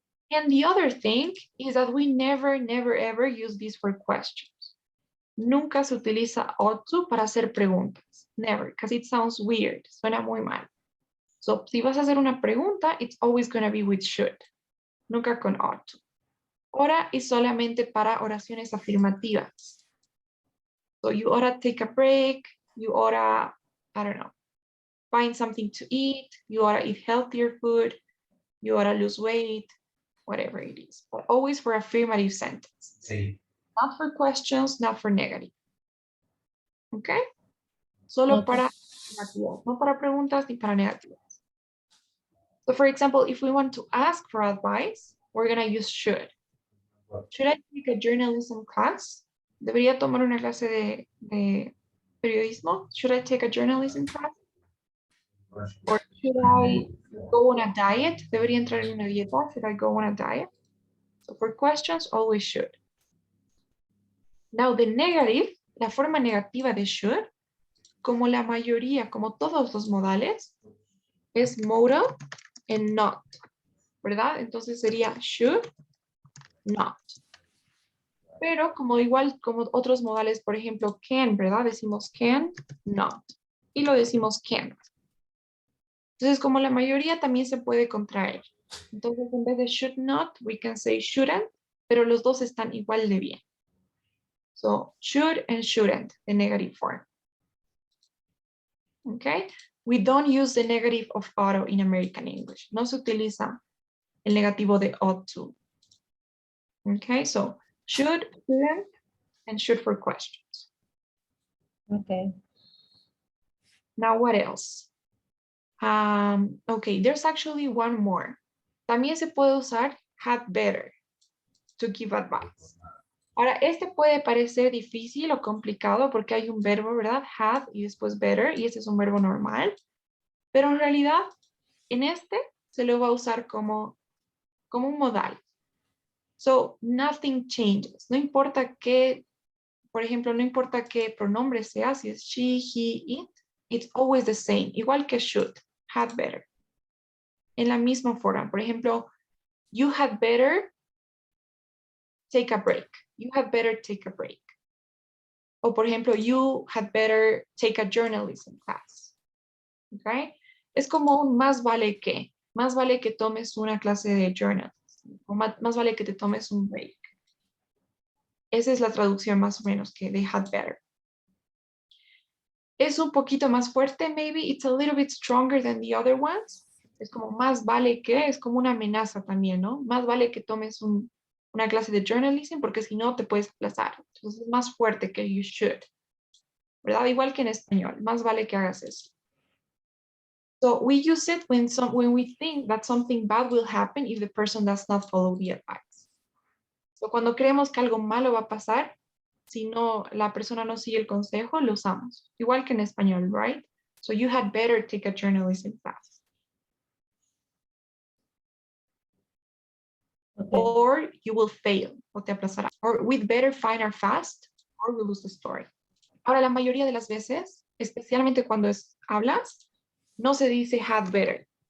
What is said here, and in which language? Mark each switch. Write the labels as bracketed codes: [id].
[en] And the other thing is that we never, never, ever use this for questions. [es] Nunca se utiliza ought to para hacer preguntas. [en] Never, because it sounds weird. [es] Suena muy mal. So, si vas a hacer una pregunta, [en] it's always going to be with should. [es] Nunca con ought to. Oughta es solamente para oraciones afirmativas. [en] So, you oughta take a break. You oughta, I don't know, find something to eat. You oughta eat healthier food. You oughta lose weight. Whatever it is. But always for affirmative sentence. [es] Sí. [en] Not for questions, not for negative. Okay? Solo Okay. [es] para afirmativas, no para preguntas ni para negativas. [en] So for example, if we want to ask for advice, we're gonna use should. Should I take a journalism class? [es] ¿Debería tomar una clase de periodismo? [en] Should I take a journalism class? Or should I go on a diet? [es] ¿Debería entrar en una dieta? [en] Should I go on a diet? So for questions, always should. [es] Now the negative, la forma negativa de should, como la mayoría, como todos los modales, es [en] modal and not, [es] ¿verdad? Entonces sería should, not. Pero como igual como otros modales, por ejemplo, can, ¿verdad? Decimos can, not. Y lo decimos can't. Entonces, como la mayoría también se puede contraer. Entonces, en vez de should not, [en] we can say shouldn't, [es] pero los dos están igual de bien. [en] So, should and shouldn't, the negative form. Okay? We don't use the negative of oughta in American English. [es] No se utiliza el negativo de ought to. Okay, so should, shouldn't, and should for questions. [en] Okay. Now what else? Okay, there's actually one more. [es] También se puede usar had better [en] to give advice. [es] Ahora, este puede parecer difícil o complicado porque hay un verbo, ¿verdad? Had y después better, y este es un verbo normal. Pero en realidad, en este se lo va a usar como un modal. [en] So, nothing changes. [es] No importa qué, por ejemplo, no importa qué pronombre sea, si es she, he, it, [en] it's always the same. [es] Igual que should, had better. En la misma forma. Por ejemplo, [en] you had better take a break. You had better take a break. O por ejemplo, you had better take a journalism class. Okay? [es] Es como un más vale que. Más vale que tomes una clase de journalism. O más vale que te tomes un break. Esa es la traducción más o menos que they had better. Es un poquito más fuerte, maybe. [en] It's a little bit stronger than the other ones. [es] Es como más vale que, es como una amenaza también, ¿no? Más vale que tomes una clase de journalism porque si no te puedes aplazar. Entonces es más fuerte que you should. ¿Verdad? Igual que en español. Más vale que hagas eso. [en] So we use it when we think that something bad will happen if the person does not follow the advice. [es] So cuando creemos que algo malo va a pasar, si no, la persona no sigue el consejo, lo usamos. Igual que en español, right? [en] So you had better take a journalism class. Okay. Or you will fail, [es] o te aplazará. [en] Or we'd better find our fast, or we'll lose the story. [es] Ahora, la mayoría de las veces, especialmente cuando hablas, no se dice had better.